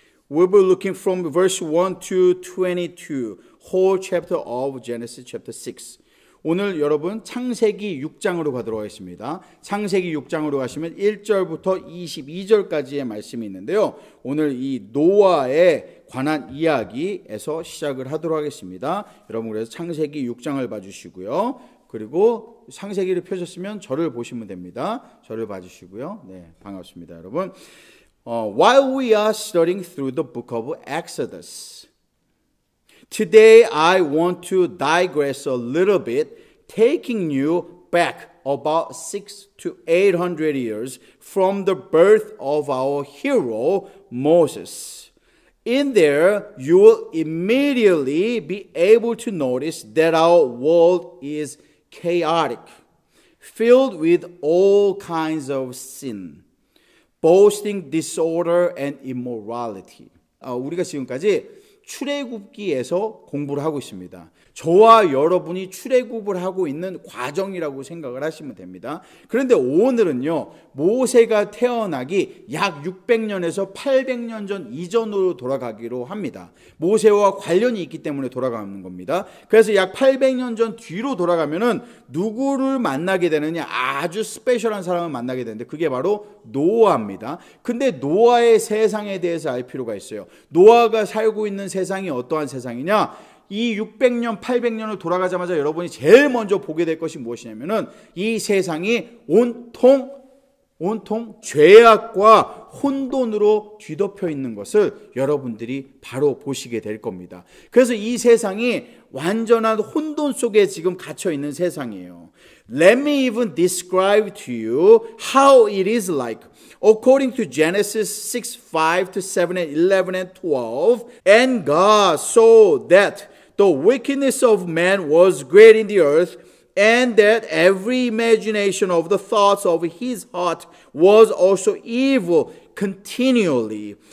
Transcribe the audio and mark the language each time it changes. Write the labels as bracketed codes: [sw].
[en] We'll be looking from verse 1 to 22, whole chapter of Genesis chapter 6. [ko] 오늘 여러분 창세기 6장으로 가도록 하겠습니다. 창세기 6장으로 가시면 1절부터 22절까지의 말씀이 있는데요. 오늘 이 노아에 관한 이야기에서 시작을 하도록 하겠습니다. 여러분 그래서 창세기 6장을 봐주시고요. 그리고 창세기를 펴셨으면 저를 보시면 됩니다. 저를 봐주시고요. 네, 반갑습니다, 여러분. [en] While we are studying through the book of Exodus, today I want to digress a little bit, taking you back about 600 to 800 years from the birth of our hero Moses. In there, you will immediately be able to notice that our world is chaotic, filled with all kinds of sin, boasting, disorder, and immorality. [ko] 우리가 지금까지 출애굽기에서 공부를 하고 있습니다. 저와 여러분이 출애굽을 하고 있는 과정이라고 생각을 하시면 됩니다. 그런데 오늘은요, 모세가 태어나기 약 600년에서 800년 전 이전으로 돌아가기로 합니다. 모세와 관련이 있기 때문에 돌아가는 겁니다. 그래서 약 800년 전 뒤로 돌아가면은 누구를 만나게 되느냐, 아주 스페셜한 사람을 만나게 되는데 그게 바로 노아입니다. 근데 노아의 세상에 대해서 알 필요가 있어요. 노아가 살고 있는 세상이 어떠한 세상이냐? 이 600년, 800년을 돌아가자마자 여러분이 제일 먼저 보게 될 것이 무엇이냐면은 이 세상이 온통 죄악과 혼돈으로 뒤덮여 있는 것을 여러분들이 바로 보시게 될 겁니다. 그래서 이 세상이 완전한 혼돈 속에 지금 갇혀 있는 세상이에요. [en] Let me even describe to you how it is like. According to Genesis 6, 5 to 7 and 11 and 12, and God saw that the wickedness of man was great in the earth, and that every imagination of the thoughts of his heart was also evil continually.